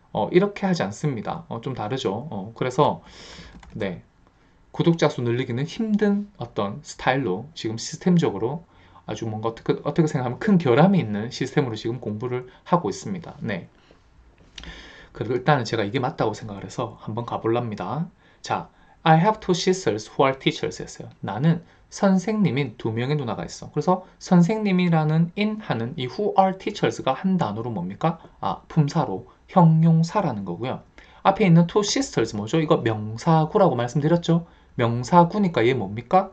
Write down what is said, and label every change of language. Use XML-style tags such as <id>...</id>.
<ko>이렇게 하지 않습니다. 좀 다르죠. 그래서 네, 구독자 수 늘리기는 힘든 어떤 스타일로 지금 시스템적으로 아주 뭔가 어떻게 생각하면 큰 결함이 있는 시스템으로 지금 공부를 하고 있습니다. 네. 그리고 일단은 제가 이게 맞다고 생각을 해서 한번 가볼랍니다.</ko> <en>자, I have two sisters who are teachers</en> <ko>했어요. 나는 선생님인 두 명의 누나가 있어. 그래서 선생님이라는 in 하는 이</ko> <en>who are teachers</en> <ko>가 한 단어로 뭡니까? 품사로 형용사라는 거고요. 앞에 있는 two sisters 뭐죠? 이거 명사구라고 말씀드렸죠? 명사구니까 얘 뭡니까?</ko>